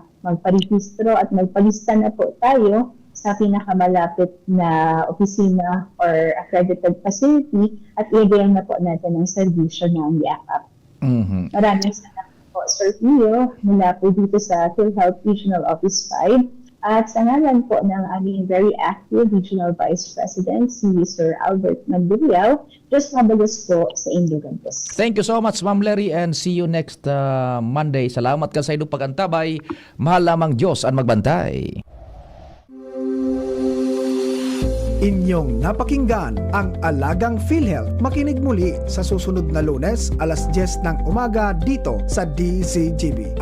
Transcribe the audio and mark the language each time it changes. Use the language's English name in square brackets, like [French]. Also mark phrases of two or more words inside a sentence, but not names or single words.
[Filipino] Magparehistro at magpalista na po tayo sa pinakamalapit na opisina or [English] accredited facility [Filipino] at i-avail na po natin ang serbisyo ng yakap. Maraming salamat po, Sir Pio, mula po dito sa PhilHealth Regional Office 5 at sa ngalan po ng aming [English] very active [Filipino] Regional Vice President, si Sir Albert Magduriao, just [Bikol] mabalos po [Filipino] sa Indo Campus. [English] Thank you so much, Ma'am Larry, and see you next Monday. [Filipino] Salamat ka sa iyong pagantabay. Mahal lamang Diyos ang magbantay. Inyong napakinggan ang Alagang PhilHealth. Makinig muli sa susunod na Lunes, alas 10 ng umaga dito sa DCGB.